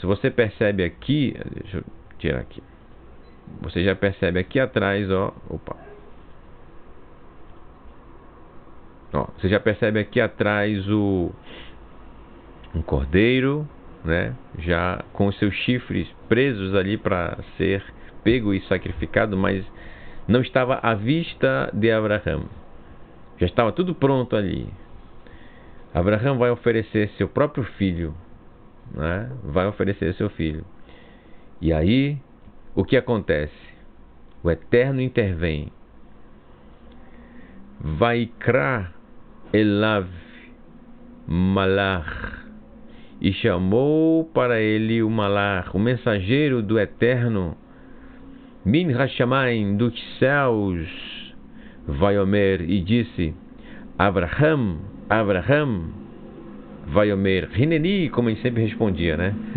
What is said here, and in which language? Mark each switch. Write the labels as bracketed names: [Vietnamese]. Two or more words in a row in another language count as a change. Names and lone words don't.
[Portuguese] Você percebe aqui, deixa eu tirar aqui. Você já percebe aqui atrás, ó, você já percebe aqui atrás um cordeiro, né, já com os seus chifres presos ali para ser pego e sacrificado, mas não estava à vista de Abraham. Já estava tudo pronto ali. Abraham vai oferecer seu próprio filho, né? Vai oferecer seu filho. E aí, o que acontece? O Eterno intervém. [Hebrew] ויקרא אליו מלאך, [Portuguese] e chamou para ele o malach, o mensageiro do Eterno, [Hebrew] מן השמים, [Portuguese] dos céus, Vaiomer, e disse: Abraham, Vaiomer, Hineni, como ele sempre respondia, né?